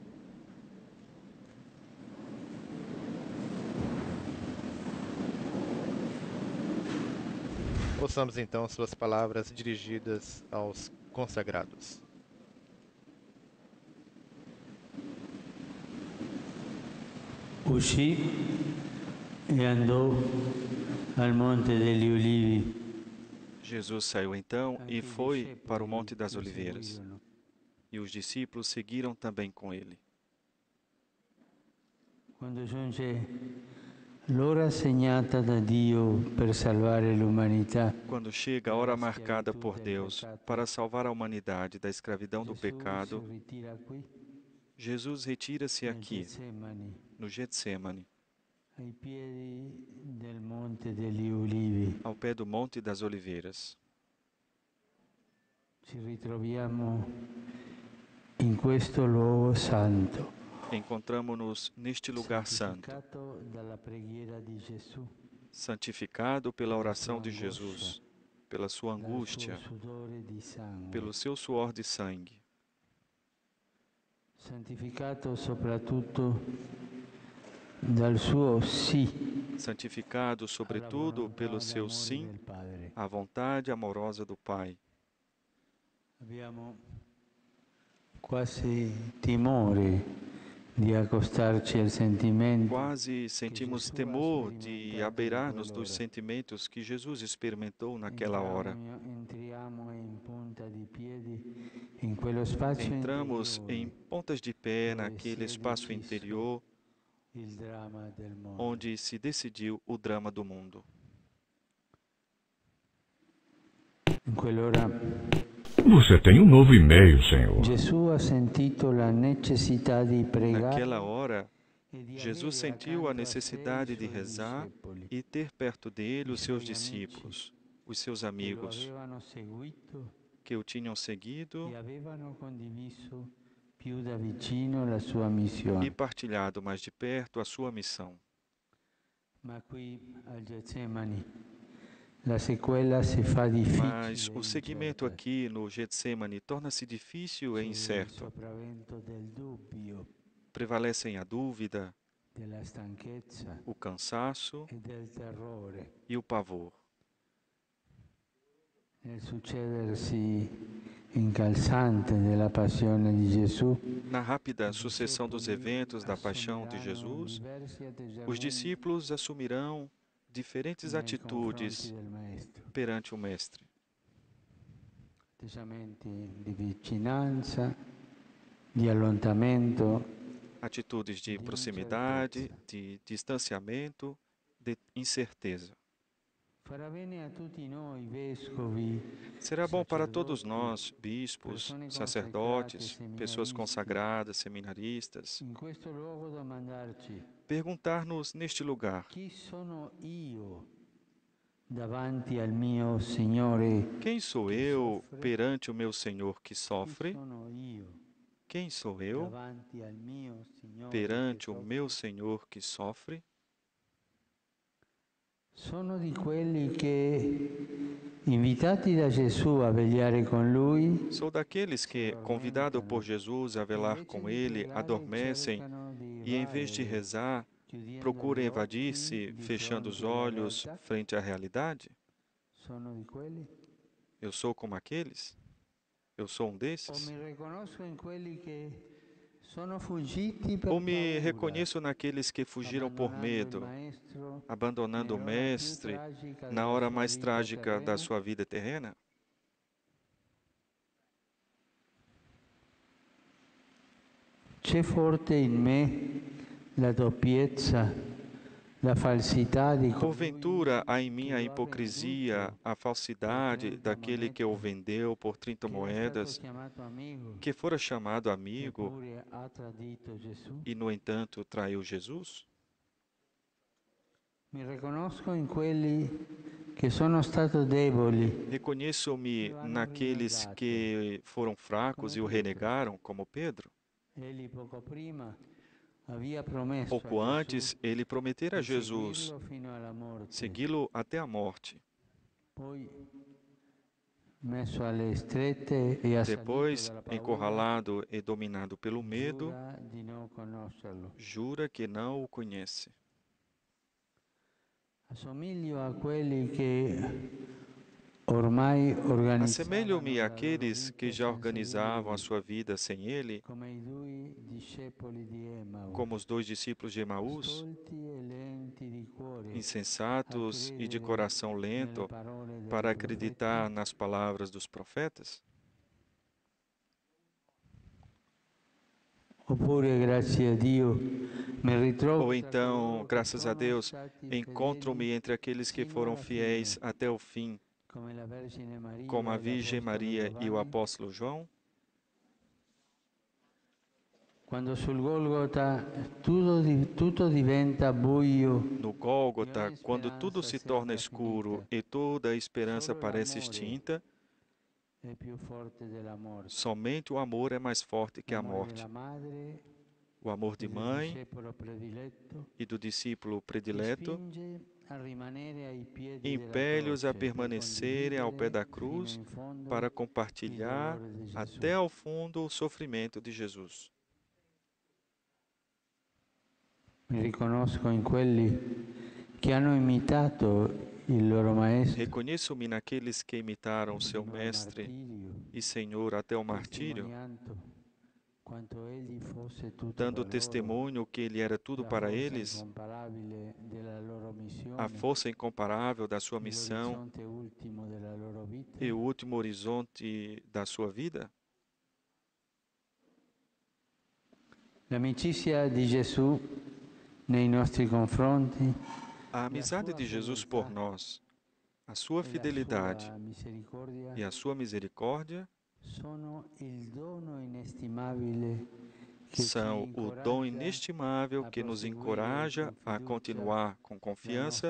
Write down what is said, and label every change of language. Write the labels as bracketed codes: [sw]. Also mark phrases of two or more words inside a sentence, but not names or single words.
[pt] Ouçamos então suas palavras dirigidas aos consagrados. [it] Uscì e andò al Monte degli Ulivi. [pt] Jesus saiu então e foi para o Monte das Oliveiras. E os discípulos seguiram também com ele. [it] Quando giunge l'ora segnata da Dio per salvare l'umanità, [pt] Quando chega a hora marcada por Deus para salvar a humanidade da escravidão do [it] Gesù si [pt] pecado, [it] ritira qui, [pt] Jesus retira-se [it] nel [pt] aqui, [it] Getsemani, [pt] no Getsêmani, [it] ai piedi del Monte degli Ulivi. [pt] ao pé do Monte das Oliveiras. [it] Ci ritroviamo in questo luogo santo, [pt] Encontramo-nos neste lugar santo, [it] santificato dalla preghiera di Gesù, [pt] santificado pela oração [it] sua [pt] de [it] angoscia, [pt] Jesus, pela sua [it] dal suo [pt] angústia, [it] sudore di sangue, [pt] pelo seu suor de sangue, [it] santificato soprattutto dal suo sì [pt] santificado [it] alla [pt] sobretudo pelo [it] volontà [pt] seu [it] d'amore [pt] sim [it] del Padre. [pt] à vontade amorosa do Pai. [it] Abbiamo quasi timore di accostarci al sentimento [pt] Quase sentimos [it] Gesù ha [pt] temor de [it] sperimentato in [pt] abeirar-nos dos [it] quell'ora. [pt] sentimentos que Jesus experimentou naquela hora. [it] Entriamo in punta di piedi in quello spazio [pt] Entramos em [it] interiore [pt] pontas de pé [it] dove si [pt] naquele [it] è [pt] espaço [it] deciso [pt] interior [it] il dramma del mondo. [pt] onde se decidiu o drama do mundo. [it] In quell'ora [pt] Você tem um novo e-mail, senhor. [it] Gesù ha sentito la necessità di pregare [pt] Naquela hora, [it] e di [pt] Jesus [it] avere [pt] sentiu a [it] accanto a sé i [pt] necessidade de [it] suoi [pt] rezar [it] discepoli, [pt] e ter perto dele [it] i [pt] os seus [it] suoi amici, [pt] discípulos, os seus [it] che lo [pt] amigos, [it] avevano seguito [pt] que o tinham seguido [it] e avevano condiviso più da vicino la sua [pt] e [it] missione. [pt] partilhado mais de perto a sua missão. [it] Ma qui al Getsemani la sequela si fa [pt] Mas [it] difficile [pt] o [it] e [pt] seguimento [it] incerta. [pt] aqui no Getsemane torna-se difícil e [it] C'è il [pt] incerto. [it] sopravvento del dubbio, [pt] Prevalecem a dúvida, [it] della stanchezza [pt] o cansaço [it] e del terrore [pt] e o pavor. [it] nel succedersi incalzante della passione di Gesù. [pt] Na rápida [it] I [pt] sucessão dos [it] discepoli [pt] eventos da paixão de [it] assumeranno [pt] Jesus, [it] diversi [pt] os [it] atteggiamenti [pt] discípulos assumirão diferentes [it] nei confronti [pt] atitudes [it] del Maestro, [pt] perante o Mestre. [it] atteggiamenti di vicinanza, di allontanamento, [pt] Atitudes de [it] di [pt] proximidade, [it] incertezza. [pt] de distanciamento, de incerteza. [it] Farà bene a tutti noi vescovi, [pt] Será bom para todos [it] sacerdoti, [pt] nós, bispos, [it] persone consacrate, [pt] sacerdotes, pessoas [it] seminaristi, [pt] consagradas, seminaristas, [it] in questo luogo domandarci [pt] perguntar-nos neste lugar: [it] chi sono io davanti al mio Signore [pt] quem sou [it] che [pt] eu [it] soffre? [pt] perante o meu Senhor que [it] Chi [pt] sofre? [it] sono io [pt] Quem sou eu [it] davanti al mio Signore che [pt] perante o meu [it] soffre? [pt] Senhor que sofre? [it] Sono di quelli che, invitati da Gesù a vegliare con Lui, [pt] Sou daqueles que, convidado por Jesus a velar com Ele, adormecem e, em vez de rezar, procuram evadir-se, fechando os olhos frente à realidade? [it] sono di quelli? [pt] Eu sou como aqueles? Eu sou um [it] O [pt] desses? [it] mi riconosco in quelli che sono fuggiti per [pt] Ou me [it] paura, [pt] reconheço naqueles que fugiram por [it] abbandonando il [pt] medo, [it] Maestro [pt] abandonando o [it] nell'ora più [pt] Mestre [it] tragica [pt] na [it] della [pt] hora [it] sua [pt] mais [it] vita [pt] trágica da [it] terrena? [pt] sua vida terrena? [it] C'è forte in me la doppiezza, la falsità di colui [pt] Porventura há em mim [it] che [pt] a [it] lo ha [pt] hipocrisia, [it] venduto [pt] a [it] per [pt] falsidade [it] 30 [pt] daquele que o [it] monete, [pt] vendeu por 30 [it] che è stato [pt] moedas, [it] chiamato amigo, [pt] que fora chamado amigo [it] eppure ha tradito Gesù? [pt] e, no entanto, traiu Jesus? [it] Mi riconosco in quelli che sono stato deboli, [pt] Reconheço-me [it] lo hanno [pt] naqueles [it] rinnegato, [pt] que foram fracos [it] come [pt] e o [it] Pietro. [pt] renegaram, como Pedro. [it] Egli poco prima aveva promesso a [pt] Pouco antes, [it] Gesù [pt] ele prometera a [it] di [pt] Jesus [it] seguirlo fino alla morte, [pt] segui-lo até a morte. [it] poi messo alle strette e assalito [pt] Depois, [it] dalla paura, [pt] encurralado e dominado pelo medo, [it] giura di non conoscerlo. [pt] jura que não o conhece. [it] Assomiglio a quelli che ormai organizzavano [pt] Assemelho-me [it] la loro [pt] àqueles que [it] vita [pt] já [it] senza di [pt] organizavam a [it] lui, [pt] sua vida sem ele, [it] come i due discepoli di Emmaus, [pt] como os dois discípulos de Emaús, [it] stolti e lenti di cuore, a [pt] insensatos e de [it] credere [pt] coração [it] nelle [pt] lento, [it] parole [pt] para [it] dei profeti. [pt] acreditar nas palavras dos profetas? [it] Oppure, grazie a Dio, me ritrovo [pt] Ou [it] tra [pt] então, [it] coloro che [pt] graças a [it] sono [pt] Deus, [it] stati [pt] encontro-me [it] fedeli [pt] entre aqueles que [it] sino [pt] foram [it] alla fine, [pt] fiéis até o fim, [it] come la Vergine [pt] como [it] Maria [pt] a [it] e [pt] Virgem [it] l'Apostolo [pt] Maria e o [it] Giovanni. [pt] apóstolo João. [it] Quando sul Golgota tutto diventa buio [pt] No [it] e [pt] Gólgota, [it] ogni [pt] quando tudo [it] speranza [pt] se torna [it] sembra [pt] escuro [it] finita, [pt] e toda a esperança [it] solo [pt] parece [it] l'amore [pt] extinta, [it] è più forte della morte. [pt] somente o amor é mais forte que a [it] L'amore della [pt] morte. [it] madre [pt] O amor [it] e [pt] de [it] del [pt] mãe [it] discepolo prediletto [pt] e do discípulo [it] ti [pt] predileto [it] spinge a rimanere ai piedi della [pt] impele-os a [it] croce per [pt] permanecerem ao pé [it] condividere [pt] da [it] fino [pt] cruz [it] in fondo [pt] para [it] il [pt] compartilhar [it] dolore di Gesù. [pt] até ao fundo o sofrimento de Jesus. [it] Mi riconosco in quelli che hanno imitato il loro maestro [pt] Reconheço-me naqueles que imitaram seu [it] fino al [pt] Mestre [it] martirio, [pt] e Senhor até o martírio, [it] testimoniando quanto egli fosse tutto [pt] dando [it] per loro, [pt] testemunho que Ele era tudo [it] la [pt] para [it] forza [pt] eles, [it] incomparabile della loro [pt] a [it] missione [pt] força incomparável da sua [it] e [pt] missão [it] l'orizzonte ultimo della loro vita. [pt] e o último horizonte da sua vida. [it] L'amicizia di Gesù nei nostri confronti, [pt] A [it] la [pt] amizade [it] sua [pt] de Jesus por [it] fedeltà [pt] nós, a sua [it] e la [pt] fidelidade [it] sua misericordia [pt] e a sua misericórdia [it] sono il dono inestimabile che ci [pt] são o dom [it] incoraggia [pt] inestimável [it] a [pt] que nos [it] proseguire [pt] encoraja [it] con [pt] a [it] fiducia [pt] continuar com [it] la [pt] confiança